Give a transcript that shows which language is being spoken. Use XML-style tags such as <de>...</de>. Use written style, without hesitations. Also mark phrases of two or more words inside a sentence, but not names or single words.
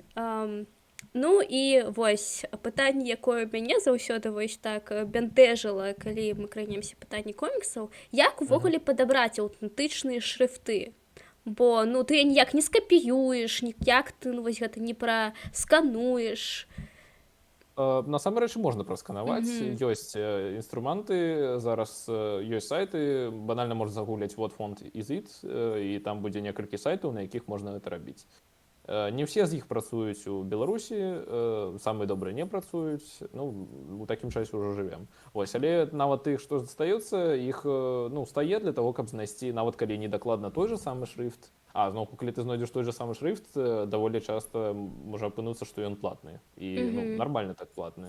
<be>Ну і вось пытанне, якое мяне заўсёды вось так бянтэжыла, калі мы кранемся пытанні коміксаў, як увогуле падабраць аўтэнтычныя шрыфты? Бо, ну, ты ніяк не скапіюеш, ніяк ты, ну, вось гэта не праскануеш. Насамрэч можна прасканаваць. Ёсць інструменты, зараз ёсць сайты, банальна можна загугляць</be> <en>what font is it,</en> <be>і там будзе некалькі сайтаў, на якіх можна гэта рабіць. Не ўсе з іх працуюць у Беларусі, самыя добрыя не працуюць, ну, у такім часе ўжо жывем. Вось, але нават тых, што застаецца, іх, ну, стае для того, каб знайсці, нават калі не дакладна той же самы шрыфт, зноўку, калі ты знойдзеш той же самы шрыфт, даволі часта можа апынуцца, што ён платны, і, ну, нармальна так платны.</be>